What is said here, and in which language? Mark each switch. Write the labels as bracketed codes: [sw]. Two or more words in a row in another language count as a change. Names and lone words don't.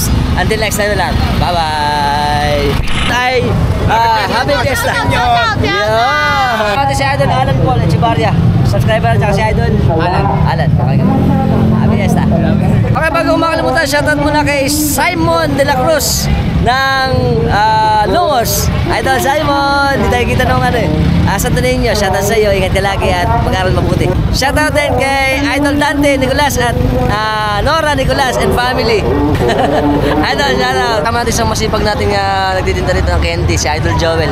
[en] Until next time lang. Bye-bye. Happy Fiesta. Yeah. [tl] Pati si Idol Alan Paul Echevarria. Subscriber at si Idol Alan. [en] Happy Fiesta. [tl] Okay, bago makalimutan, shoutout muna kay Simon de la Cruz ng Lungos. Idol Simon, di tayo kita nung Santo Niño, shoutout sa iyo, ingat ka lagi at mag-aral mabuti. Shoutout din kay Idol Dante Nicolas at Nora Nicolas [en] and family. [tl] Idol, shoutout. Tama natin sa masipag nating nagtitinda rito ng candy, si Idol Joel.